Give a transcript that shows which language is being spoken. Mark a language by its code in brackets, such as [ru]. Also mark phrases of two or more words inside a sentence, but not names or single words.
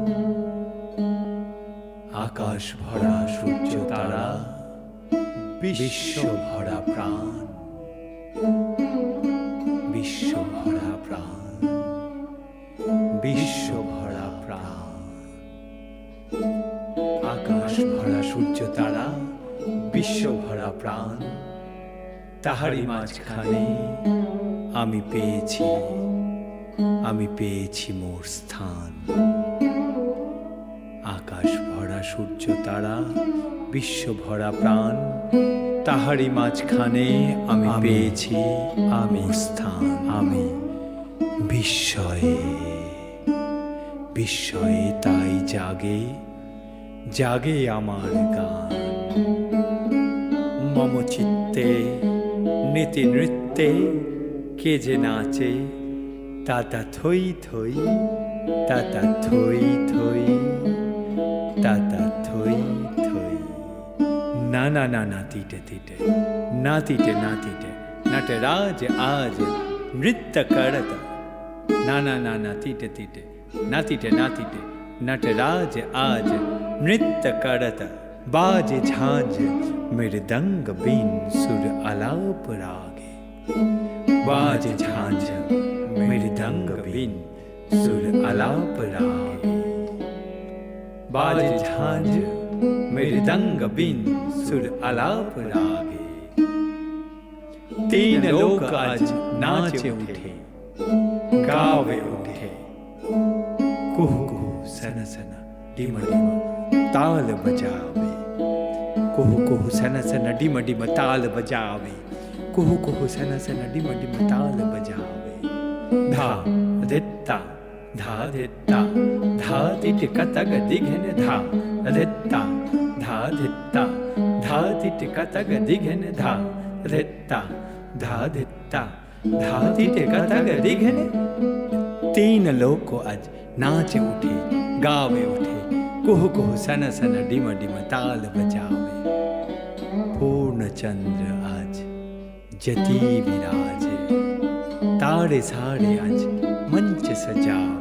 [bn] আকাশ ভরা সূর্য তারা, বিশ্ব ভরা প্রাণ, বিশ্ব ভরা প্রাণ, বিশ্ব ভরা প্রাণ, আকাশ ভরা সূর্য তারা, বিশ্ব ভরা প্রাণ, তাহারি মাঝখানে আমি পেয়েছি মোর স্থান। আকাশ ভরা সূর্য তারা, বিশ্ব ভরা প্রাণ, তাহারি মাঝখানে আমি পেয়েছি মোর স্থান। आमी বিস্ময়ে বিস্ময়ে তাই জাগে জাগে আমার গান। মম চিত্তে নীতি নৃত্যে কে যে নাচে, তাতা থই থই, তাতা থই থই, তাতা থই থই। [hi] ना ना ना ना तीटे तीटे, ना तीटे ना तीटे, नटराज आज नृत्य करता। ना ना ना ना तीटे तीटे, ना तीटे ना तीटे, नटराज आज नृत्य करता। बाजे झांझ मृदंग बीन सुर आलाप रागे, बाजे झांझ मृदंग बीन सुर आलाप रागे, बाजे झांझ मृदंग बीन सुर आलाप रागे। तीन लोक आज नाचे उठे, गावे उठे, कुहू कुहू सन सन डिम डिम ताल बजावे, कुहू कुहू सन सन डिम डिम ताल बजावे, कुहू कुहू सन सन डिम डिम ताल बजावे। धा धित्ता धा धित्ता, धा तिट कतक दिघन धा धित्ता, धा धित्ता, धा तिट कतक दिघन धा धित्ता, धा धित्ता, धा तिट कतक दिघन। तीन लोग आज नाचे उठे, गावे उठे, कुहू कुहू सन सन डिम डिम ताल बजावे। पूर्ण चंद्र आज जती विराजे, तारे सारे आज मंच सजावे।